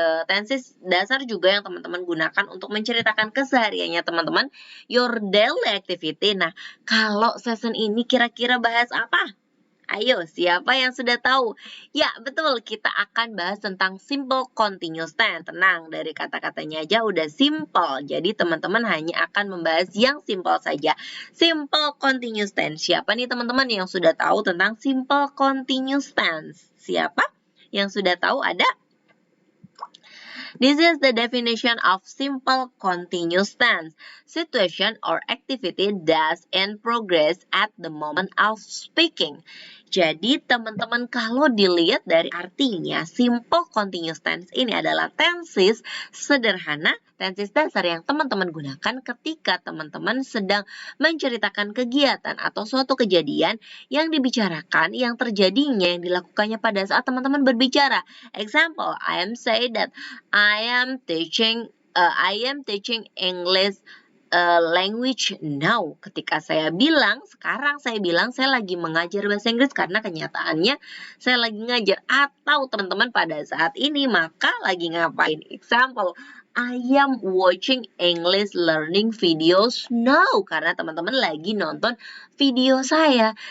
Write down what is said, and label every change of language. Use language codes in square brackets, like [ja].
[id] Tenses dasar juga yang teman-teman gunakan untuk menceritakan kesehariannya teman-teman, [en] your daily activity. [id] Nah, kalau session ini kira-kira bahas apa? Ayo, siapa yang sudah tahu? Ya, betul. Kita akan bahas tentang simple continuous tense. Tenang, dari kata-katanya aja udah simple. Jadi, teman-teman hanya akan membahas yang simple saja. Simple continuous tense. Siapa nih teman-teman yang sudah tahu tentang simple continuous tense? Siapa yang sudah tahu? Ada? [en] This is the definition of simple continuous tense. Situation or activity that's in progress at the moment of speaking. [id] Jadi teman-teman kalau dilihat dari artinya, simple continuous tense ini adalah tenses sederhana, tenses dasar yang teman-teman gunakan ketika teman-teman sedang menceritakan kegiatan atau suatu kejadian yang dibicarakan, yang terjadinya, yang dilakukannya pada saat teman-teman berbicara. [en] Example, I am say that I am teaching English language now. [id] Ketika sekarang saya bilang saya lagi mengajar bahasa Inggris karena kenyataannya saya lagi ngajar atau teman-teman pada saat ini maka lagi ngapain? [en] Example, I am watching English learning videos now [id] karena teman-teman lagi nonton video saya.